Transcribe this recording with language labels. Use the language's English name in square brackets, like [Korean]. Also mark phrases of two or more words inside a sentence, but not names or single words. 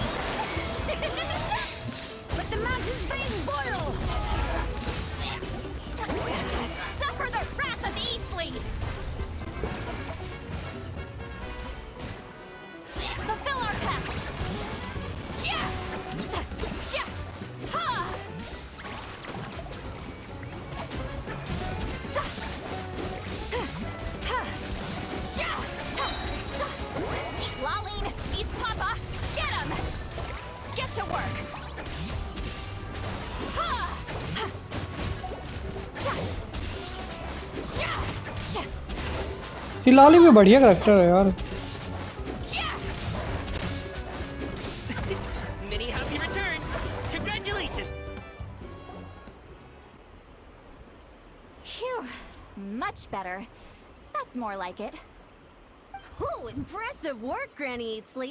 [English] Let the mountain's veins boil! Suffer the wrath of the E-Fleet! Fulfill our pact! Yeah! Sha! Ha! Sa! Ha! Sha! Ha! Sa! Laline, eat Papa! Get him! Get to work! Ha! Ha! Sha! Sha! Sha! [Hindi] सिलाली भी बढ़िया करेक्टर है यार. [English] Many happy returns! Congratulations! Phew. Much better. That's more like it. Oh, impressive work, Granny Eatsley.